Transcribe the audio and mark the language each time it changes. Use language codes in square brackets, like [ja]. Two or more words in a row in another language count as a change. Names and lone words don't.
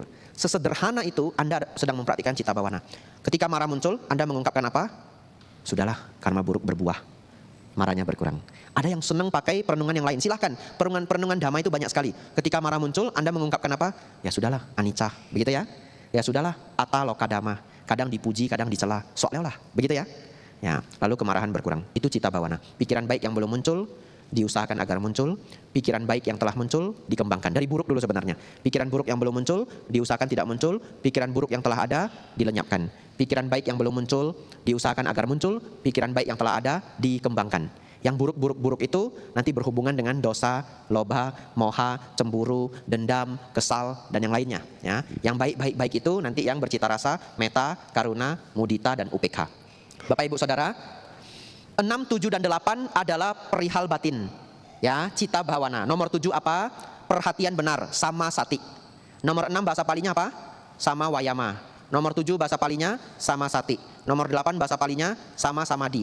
[id] Sesederhana itu Anda sedang mempraktikkan [pi] citta bhawana. [id] Ketika marah muncul, Anda mengungkapkan apa? Sudahlah, karma buruk berbuah. Marahnya berkurang. Ada yang senang pakai perenungan yang lain, silahkan. Perenungan dhamma itu banyak sekali. Ketika marah muncul, Anda mengungkapkan apa? Ya sudahlah, anicca, begitu ya. Ya sudahlah, [pi] atta loka dhamma. [id] Kadang dipuji, kadang dicela. Soalnya lah, begitu ya. Ya, lalu kemarahan berkurang. Itu [pi] citta bhawana. [id] Pikiran baik yang belum muncul, diusahakan agar muncul. Pikiran baik yang telah muncul, dikembangkan. Dari buruk dulu sebenarnya. Pikiran buruk yang belum muncul, diusahakan tidak muncul. Pikiran buruk yang telah ada, dilenyapkan. Pikiran baik yang belum muncul, diusahakan agar muncul. Pikiran baik yang telah ada, dikembangkan. Yang buruk-buruk itu nanti berhubungan dengan dosa, [pi] lobha, moha, [id] cemburu, dendam, kesal, dan yang lainnya. Ya. Yang baik-baik itu nanti yang bercita rasa, [pi] metta, karuna, mudita, [id] dan upekha. Bapak Ibu Saudara, 6, 7, dan 8 adalah perihal batin. Ya, [pi] citta bhawana. [id] Nomor 7 apa? Perhatian benar, [pi] sama sati. [id] Nomor 6 bahasa Palinya apa? [pi] Sama wayama. [id] Nomor 7 bahasa Palinya [pi] sama sati. [id] Nomor 8 bahasa Palinya [pi] sama samadhi.